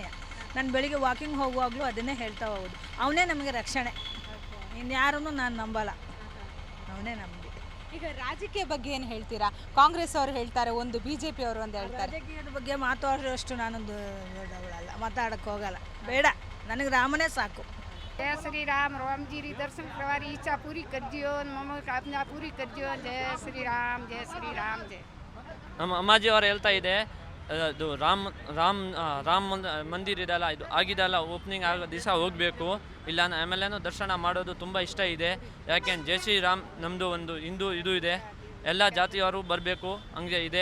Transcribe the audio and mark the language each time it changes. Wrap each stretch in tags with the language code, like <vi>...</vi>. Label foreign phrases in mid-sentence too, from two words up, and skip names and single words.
<kn>ನಾನು ಬೆಳಿಗ್ಗೆ ವಾಕಿಂಗ್ ಹೋಗುವಾಗಲೂ ಅದನ್ನೇ ಹೇಳ್ತಾ ಹೋಗೋದು. ಅವನೇ ನಮಗೆ ರಕ್ಷಣೆ, ಇನ್ಯಾರನ್ನು ನಾನು ನಂಬಲ್ಲ, ಅವನೇ ನಮಗೆ. ಈಗ ರಾಜಕೀಯ ಬಗ್ಗೆ ಏನು ಹೇಳ್ತೀರಾ? ಕಾಂಗ್ರೆಸ್ ಅವರು ಹೇಳ್ತಾರೆ ಒಂದು, BJP ಅವರು ಒಂದು ಹೇಳ್ತಾರೆ. ರಾಜಕೀಯದ ಬಗ್ಗೆ ಮಾತಾಡೋಷ್ಟು ನಾನೊಂದು ದೊಡ್ಡವಳಲ್ಲ, ಮಾತಾಡೋಕ್ಕೆ ಹೋಗಲ್ಲ, ಬೇಡ, ನನಗೆ ರಾಮನೇ ಸಾಕು.</kn> <mwr>जय श्री राम, राम जी री दर्शन करवारी इच्छा पूरी कर दियो, मम कामना पूरी कर दियो. जय श्री राम, जय श्री राम, जय.</mwr> <kn>ನಮ್ಮ ಅಮ್ಮಾಜಿ ಅವರು ಹೇಳ್ತಾ ಇದೆ, ಅದು ರಾಮ ಮಂದಿರ ಇದೆಲ್ಲ, ಇದು ಆಗಿದೆಲ್ಲ ಓಪನಿಂಗ್ ಆಗೋ ದಿವಸ ಹೋಗಬೇಕು, ಇಲ್ಲ ಆಮೇಲೆ ದರ್ಶನ ಮಾಡೋದು ತುಂಬ ಇಷ್ಟ ಇದೆ. ಯಾಕೆಂದ್ರೆ</kn> <hi>जय श्री राम</hi> <kn>ನಮ್ಮದು ಒಂದು ಹಿಂದೂ ಇದು ಇದೆ, ಎಲ್ಲ ಜಾತಿಯವರು ಬರಬೇಕು ಹಂಗೆ ಇದೆ.</kn>